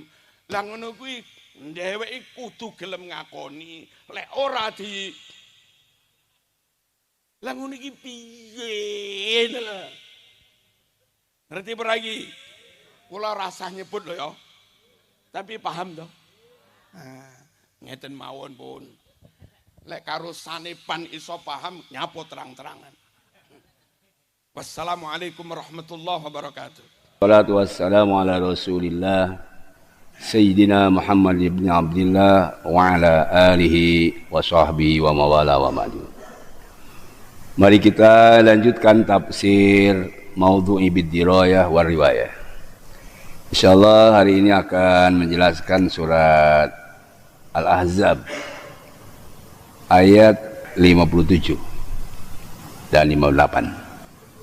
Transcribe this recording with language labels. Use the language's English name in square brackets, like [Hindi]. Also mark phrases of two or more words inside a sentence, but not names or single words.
[Javanese] Lah ngono kuwi dheweke kudu gelem ngakoni, lek ora di lah ngono iki piye lho. Ngerti beragi? Kula rasah nyebut lho ya. Tapi paham toh? Ngeten mawon pun. Lek karo sanepan iso paham nyapo terang-terangan. [Arabic] والسلام عليكم ورحمة الله وبركاته. والصلاة والسلام على رسول الله سيدنا محمد بن عبد الله وعلى آله وصحبه ومن والاه وما عدو. [Indonesian] Mari kita lanjutkan tafsir Maudhu'i [Arabic] بالدراية والرواية. [Indonesian] Insyaallah hari ini akan menjelaskan surat Al-Ahzab ayat 57 dan 58.